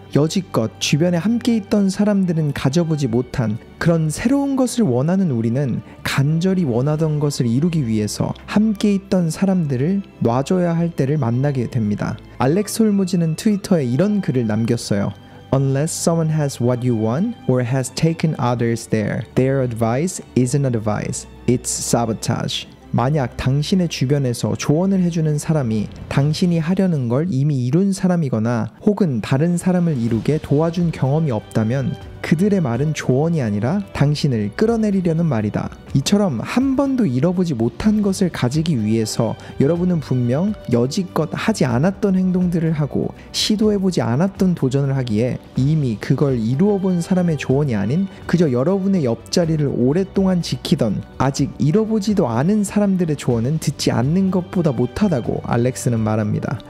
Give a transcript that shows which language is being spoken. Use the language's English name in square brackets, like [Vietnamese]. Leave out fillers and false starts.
[Korean] 여지껏 주변에 함께 있던 사람들은 가져보지 못한 그런 새로운 것을 원하는 우리는 간절히 원하던 것을 이루기 위해서 함께 있던 사람들을 놔줘야 할 때를 만나게 됩니다. 알렉스 홀무즈는 트위터에 이런 글을 남겼어요. [English] Unless someone has what you want or has taken others there, their advice isn't advice, it's sabotage. [Korean] 만약 당신의 주변에서 조언을 해주는 사람이 당신이 하려는 걸 이미 이룬 사람이거나 혹은 다른 사람을 이루게 도와준 경험이 없다면 그들의 말은 조언이 아니라 당신을 끌어내리려는 말이다. 이처럼 한 번도 잃어보지 못한 것을 가지기 위해서 여러분은 분명 여지껏 하지 않았던 행동들을 하고 시도해보지 않았던 도전을 하기에 이미 그걸 이루어본 사람의 조언이 아닌 그저 여러분의 옆자리를 오랫동안 지키던 아직 잃어보지도 않은 사람들의 조언은 듣지 않는 것보다 못하다고 알렉스는 말합니다.